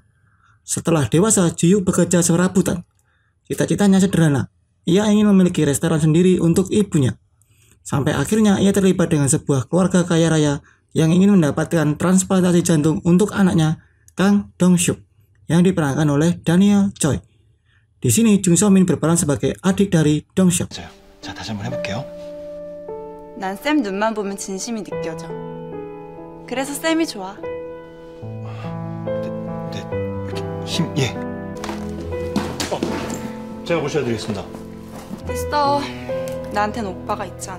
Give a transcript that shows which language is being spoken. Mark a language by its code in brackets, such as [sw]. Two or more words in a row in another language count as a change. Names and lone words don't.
[id] Setelah dewasa, Ji-hyuk bekerja serabutan. Cita-citanya sederhana, ia ingin memiliki restoran sendiri untuk ibunya. Sampai akhirnya ia terlibat dengan sebuah keluarga kaya raya yang ingin mendapatkan transplantasi jantung untuk anaknya, Kang Dong-suk, yang diperankan oleh Daniel Choi. Di sini Jung So Min berperan sebagai adik dari Dong-suk. [ko] 자, 다시 한번 해볼게요. 난 쌤 눈만 보면 진심이 느껴져. 그래서 쌤이 좋아. 네, 예. 제가 모셔드리겠습니다. 됐어. 나한텐 오빠가 있잖아.